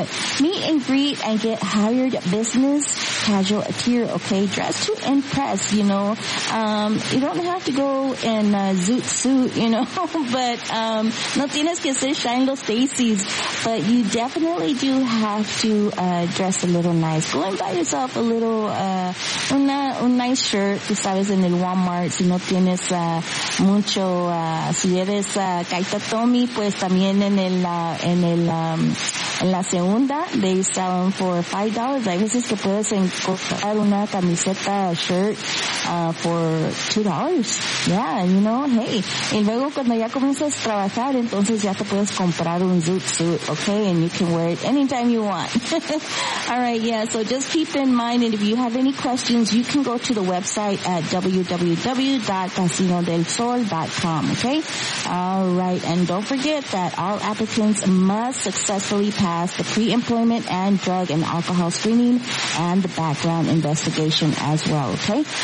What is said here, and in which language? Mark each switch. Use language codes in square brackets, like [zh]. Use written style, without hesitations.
[en] But meet and greet and get hired business casual attire, okay? Dress to impress, you know? You don't have to go in a zoot suit, you know, but [es] no tienes que ser [en] Shine Los Stacy's, but you definitely do have to dress a little nice. Go and buy yourself a little, [es] un [en] nice shirt, [es] tú sabes, en el Walmart, si no tienes mucho, si eres Kaita Tommy, pues también en el, en la segunda, [en] they sell them for $5. [es] Hay veces que puedes encontrar una camiseta, [en] a shirt, for $2. Yeah, you know, hey. [es] Y luego cuando ya comienzas a trabajar, entonces ya te puedes comprar un zoot suit, okay? [en] And you can wear it anytime you want. Alright, yeah, so just keep in mind, and if you have any questions, you can go to the website at www.casinodelsol.com, okay? Alright, and don't forget that all applicants must successfully pass the pre-employment and drug and alcohol screening and the background investigation as well, okay?